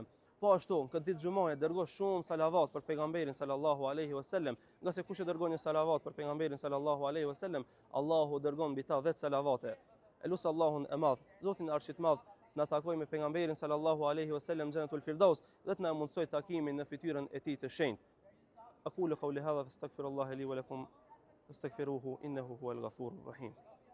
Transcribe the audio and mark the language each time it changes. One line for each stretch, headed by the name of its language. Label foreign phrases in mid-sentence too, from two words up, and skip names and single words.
Albanian: Po ashtu, në këtë ditë xumaje dërgo shumë salavat për pejgamberin
Arabic: صلى الله عليه وسلم,
Albanian: nga se kush e dërgon një salavat për pejgamberin
Arabic: صلى الله عليه وسلم,
Albanian: Allahu dërgon mbi ta 10 salavate. Elus Allahun e madh, Zotin e Arshit madh, na takoj me pejgamberin
Arabic: صلى الله عليه وسلم جنة الفردوس,
Albanian: dhe të na mundsoj takimin në fytyrën e tij të shenjtë.
Arabic: أقول قولي هذا فأستغفر الله لي ولكم فاستغفروه إنه هو الغفور الرحيم.